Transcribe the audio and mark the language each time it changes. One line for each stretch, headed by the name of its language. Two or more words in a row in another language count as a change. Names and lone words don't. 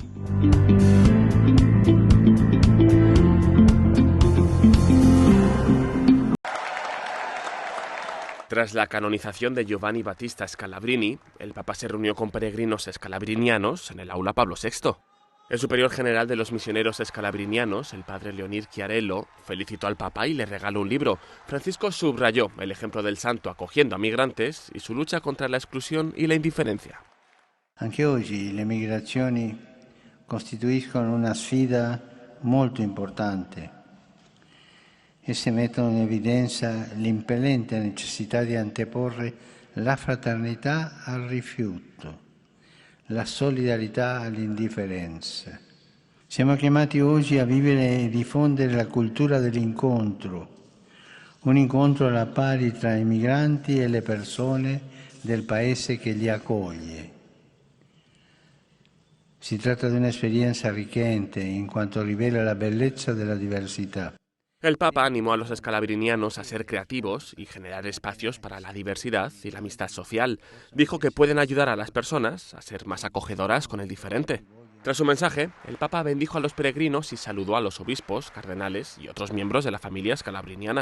Spanish: Tras la canonización de Giovanni Battista Scalabrini, el Papa se reunió con peregrinos escalabrinianos en el aula Pablo VI. El superior general de los misioneros escalabrinianos, el padre Leonid Chiarello, felicitó al Papa y le regaló un libro. Francisco subrayó el ejemplo del santo acogiendo a migrantes y su lucha contra la exclusión y la indiferencia.
Italian: Anche oggi le migrazioni costituiscono una sfida molto importante. Esse mettono in evidenza l'impellente necessità di anteporre la fraternità al rifiuto, la solidarietà all'indifferenza. Siamo chiamati oggi a vivere e diffondere la cultura dell'incontro, un incontro alla pari tra i migranti e le persone del paese che li accoglie. Si tratta di un'esperienza arricchente in quanto rivela la bellezza della diversità.
Spanish: El Papa animó a los escalabrinianos a ser creativos y generar espacios para la diversidad y la amistad social. Dijo que pueden ayudar a las personas a ser más acogedoras con el diferente. Tras su mensaje, el Papa bendijo a los peregrinos y saludó a los obispos, cardenales y otros miembros de la familia escalabriniana.